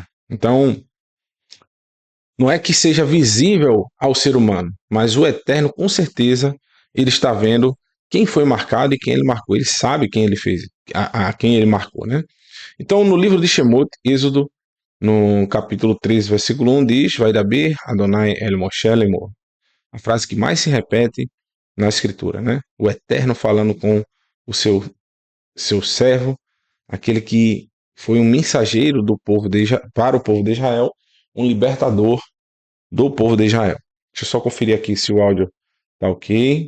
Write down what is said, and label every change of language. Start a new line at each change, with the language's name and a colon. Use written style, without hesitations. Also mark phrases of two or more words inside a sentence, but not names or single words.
Portuguese: Então, não é que seja visível ao ser humano, mas o Eterno, com certeza, ele está vendo quem foi marcado e quem ele marcou. Ele sabe quem ele fez, a quem ele marcou, né? Então, no livro de Shemot, Êxodo, no capítulo 13, versículo 1, diz:
Hebrew: וידבר אדני אל משה לאמר.
Portuguese: A frase que mais se repete na escritura, né? O Eterno falando com o seu servo, aquele que foi um mensageiro do povo para o povo de Israel, um libertador do povo de Israel. Deixa eu só conferir aqui se o áudio tá ok.